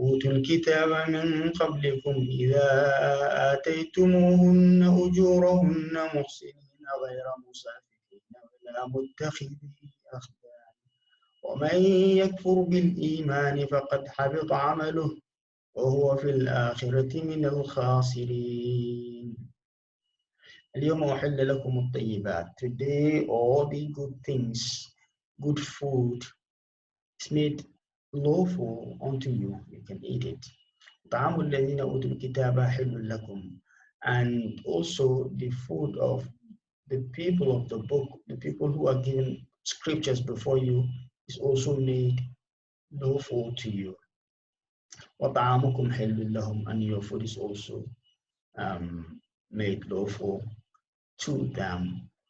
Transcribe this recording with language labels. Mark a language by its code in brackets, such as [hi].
[ar] الكتاب من قبلكم إذا آتيتموهن أجورهن محسنين غير مسافحين ولا متخذي أخدان ومن يكفر بالإيمان فقد حبط عمله وهو في الآخرة من الخاسرين. اليوم أحل لكم الطيبات. [en] Today all the good things, good food is made lawful unto you. You can eat it. [ar] طعام الذين أوتوا الكتاب حل لكم. [en] And also the food of the people of the book, the people who are given scriptures before you, is also made lawful to you. [ar] وطعامكم حل لهم. [en] And your food is also made lawful to them.